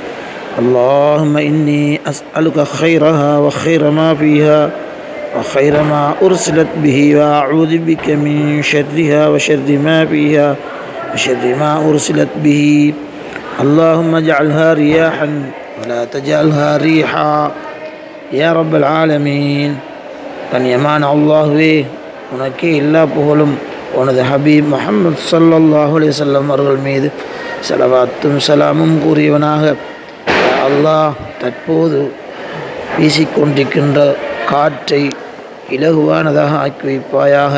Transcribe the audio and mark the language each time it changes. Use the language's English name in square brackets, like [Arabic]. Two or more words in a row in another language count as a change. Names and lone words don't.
[Arabic] اللهم إني أسألك خيرها وخير ما فيها وخير ما أرسلت به، وأعوذ بك من شرها وشر ما فيها وشر ما أرسلت به. اللهم اجعلها رياحا ولا تجعلها ريحا يا رب العالمين. [Tamil] கண்ணியமான அல்லாஹ்வே, உனக்கே எல்லா புகழும் உனது ஹபீப் முஹம்மது [Arabic] صلى الله عليه وسلم [Tamil] அவர்கள் மீது ஸலவாத்தும் சலாமும் கூறியவனாக, அல்லாஹ் தற்போது வீசிக்கொண்டிருக்கின்ற காற்றை இலகுவானதாக ஆக்கி வைப்பாயாக.